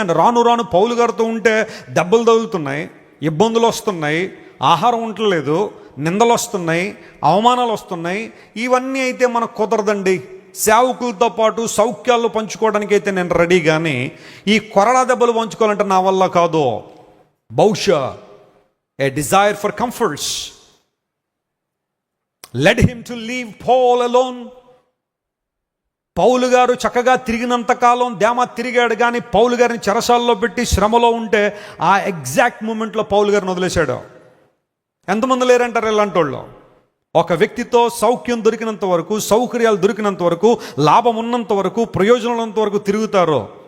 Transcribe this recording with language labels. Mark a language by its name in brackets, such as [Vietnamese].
[Telugu] కానీ రాను రాను పౌలు గారితో ఉంటే దెబ్బలు తగులుతున్నాయి, ఇబ్బందులు వస్తున్నాయి, ఆహారం ఉండలేదు, నిందలు వస్తున్నాయి, అవమానాలు వస్తున్నాయి. ఇవన్నీ అయితే మనకు కుదరదండి. సేవకులతో పాటు సౌఖ్యాలు పంచుకోవడానికి అయితే నేను రెడీ, కానీ ఈ కొరడా దెబ్బలు పంచుకోవాలంటే నా వల్ల కాదు. [English] బహుశా a desire for comforts led him to leave Paul alone. [Telugu] పౌలు గారు చక్కగా తిరిగినంత కాలం దేమా తిరిగాడు, కానీ పౌలు గారిని చెరసాల్లో పెట్టి శ్రమలో ఉంటే ఆ ఎగ్జాక్ట్ మూమెంట్లో పౌలు గారిని వదిలేశాడు. ఎంతమంది లేరంటారు ఇలాంటి వాళ్ళు? ఒక వ్యక్తితో సౌఖ్యం దొరికినంత వరకు, సౌకర్యాలు దొరికినంత వరకు, లాభం ఉన్నంత వరకు, ప్రయోజనం ఉన్నంత వరకు తిరుగుతారు.